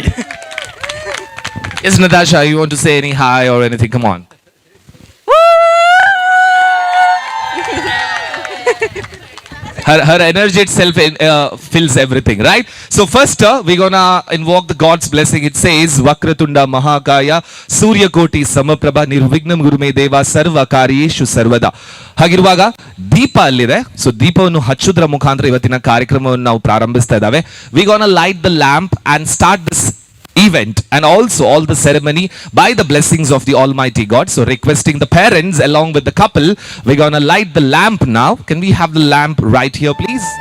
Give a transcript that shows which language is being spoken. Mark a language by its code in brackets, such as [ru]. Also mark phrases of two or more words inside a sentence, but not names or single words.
[en] Yes, Natasha, you want to say any hi or anything? Come on. Her energy itself fills everything, right? So first, we're gonna invoke the God's blessing. It says, [sa] वक्रतुण्ड महाकाय सूर्य कोटि समप्रभ निर्विघ्नं गुरुमे देव सर्व कार्येषु सर्वदा. [kn] ಹಾಗಿರುವಾಗ ದೀಪ ಅಲ್ಲಿದೆ ಸೊ ದೀಪವನ್ನು ಹಚ್ಚುವುದರ ಮುಖಾಂತರ ಇವತ್ತಿನ ಕಾರ್ಯಕ್ರಮವನ್ನು ನಾವು ಪ್ರಾರಂಭಿಸ್ತಾ ಇದ್ದಾವೆ [en] we gonna light the lamp and start this event and also all the ceremony by the blessings of the Almighty God. So requesting the parents along with the couple, we're gonna light the lamp now. Can we have the lamp right here, please?